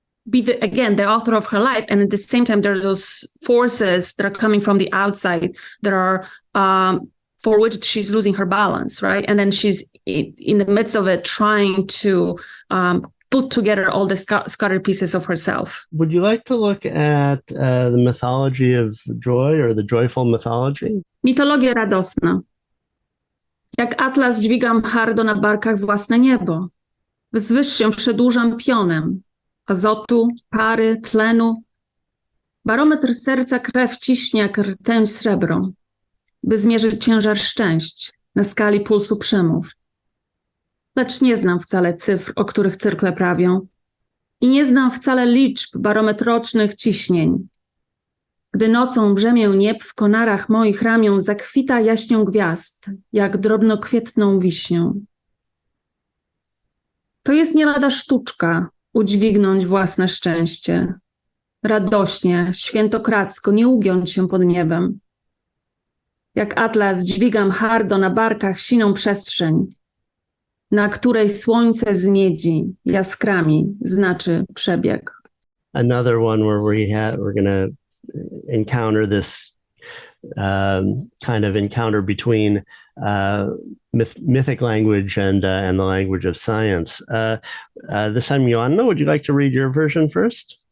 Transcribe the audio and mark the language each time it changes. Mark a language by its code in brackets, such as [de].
[en] be the author of her life, and at the same time there are those forces that are coming from the outside that are for which she's losing her balance, right? And then she's in the midst of it trying to put together all the scattered pieces of herself. Would you like to look at the mythology of joy, or the joyful mythology? [pl] Mitologia radosna. Jak atlas dźwigam hardo na barkach własne niebo. Wzwyż się przedłużam pionem azotu, pary, tlenu. Barometr serca krew ciśnie jak rtęć srebro, by zmierzyć ciężar szczęść na skali pulsu przemów. Lecz nie znam wcale cyfr, o których cyrkle prawią, i nie znam wcale liczb barometrycznych ciśnień. Gdy nocą brzemię nieb w konarach moich ramion zakwita jaśnią gwiazd, jak drobnokwietną wiśnią. To jest nie lada sztuczka, udźwignąć własne szczęście. Radośnie, świętokradzko, nie ugiąć się pod niebem. Jak atlas dźwigam hardo na barkach siną przestrzeń, na której słońce z miedzi jaskrami znaczy przebieg. [en] Another one where we're going to encounter this kind of encounter between mythic language and the language of science. This time, Joanna, would you like to read your version first?